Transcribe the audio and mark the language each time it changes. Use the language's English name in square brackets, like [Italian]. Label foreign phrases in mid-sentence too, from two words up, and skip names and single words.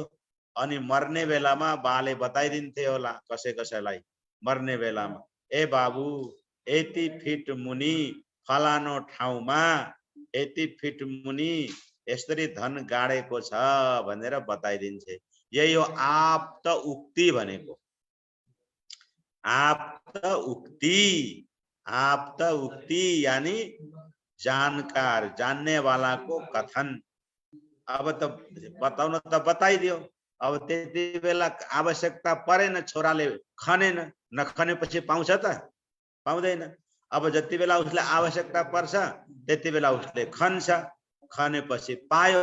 [Nepali] अनि मर्ने बेलामा बाले बताइदिन्थे होला कसै कसैलाई मर्ने बेलामा, ए बाबु यति फिट मुनि फलानो ठाउँमा यति फिट मुनि यसरी धन गाडेको छ भनेर बताइदिन्छे। यही हो आप्त उक्ति भनेको। आप्त उक्ति, आप्त उक्ति यानी जानकार, [Hindi] जानने वाला को कथन। [Nepali] अब त बताउन त बताइदियो, अब त्यति बेला आवश्यकता परेन, छोराले खनेन, नखनेपछि पाउँछ त, पाउँदैन। अब जति बेला उसले आवश्यकता पर्छ त्यति बेला उसले खन्छ, खनेपछि पायो।